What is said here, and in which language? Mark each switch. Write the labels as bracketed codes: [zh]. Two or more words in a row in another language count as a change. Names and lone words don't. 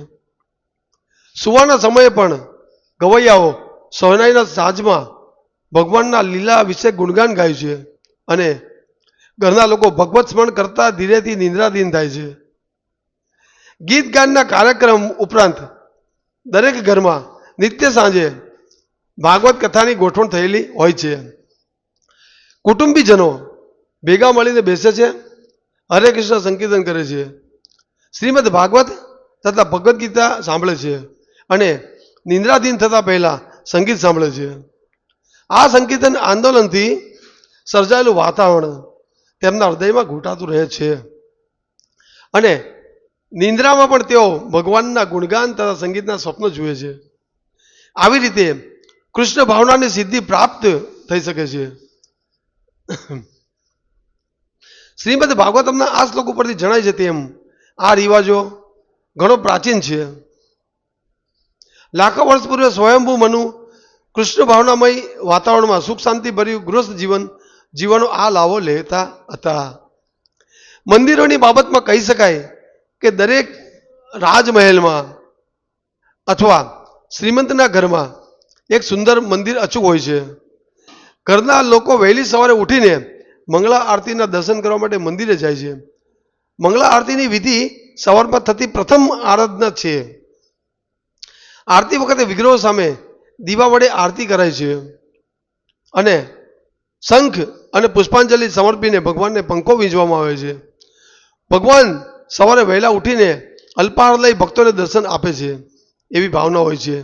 [gu] સુવાના સમયે પણ ગવૈયાઓ સહનાઈના સાજમાં ભગવાનના લીલા વિશે ગુણગાન ગાય છે અને ઘરના લોકો ભગવત સ્મરણ કરતા ધીરેથી નિંદ્રાધીન થાય છે। ગીત ગાનના કાર્યક્રમ ઉપરાંત દરેક ઘરમાં નિત્ય સાંજે ભાગવત કથાની ગોઠવણ થયેલી હોય છે। કુટુંબીજનો ભેગા મળીને બેસે છે, હરે કૃષ્ણ સંકીર્તન કરે છે, શ્રીમદ્ ભાગવત તથા ભગવત ગીતા સાંભળે છે અને નિંદ્રાધીન થતા પહેલા સંગીત સાંભળે છે। આ સંકીર્તન આંદોલનથી સર્જાયેલું વાતાવરણ તેમના હૃદયમાં ઘૂંટાતું રહે છે અને નિંદ્રામાં પણ તેઓ ભગવાનના ગુણગાન તથા સંગીતના સ્વપ્ન જુએ છે। આવી રીતે કૃષ્ણ ભાવનાની સિદ્ધિ પ્રાપ્ત થઈ શકે છે। શ્રીમદ્ ભાગવતમના આ શ્લોક પરથી જણાય છે તેમ આ રિવાજો ઘણો પ્રાચીન છે। લાખો વર્ષ પૂર્વે સ્વયંભૂ મનુ કૃષ્ણ ભાવનામય વાતાવરણ મેં સુખ શાંતિ ભર્યું ગૃહસ્થ જીવન જીવનો આ લાભો લેતા હતા। મંદિરોની બાબતમાં કહી શકાય કે દરેક રાજમહલ મેં અથવા શ્રીમંતના ઘર મેં એક સુંદર મંદિર અચૂક હોય છે। ઘરના લોકો વહેલી સવારે ઉઠીને મંગળા આરતી દર્શન કરવા માટે મંદિરે જાય છે મંગળા આરતીની વિધિ સવારમાં થતી પ્રથમ આરાધના છે. આરતી વખતે વિગ્રહો સામે દીવા વડે આરતી કરાય છે અને શંખ અને પુષ્પાંજલિ સમર્પીને ભગવાનને પંખો વીંજવામાં આવે છે. ભગવાન સવારે વહેલા ઉઠીને અલ્પાહાર લઈ ભક્તોને દર્શન આપે છે એવી ભાવના હોય છે.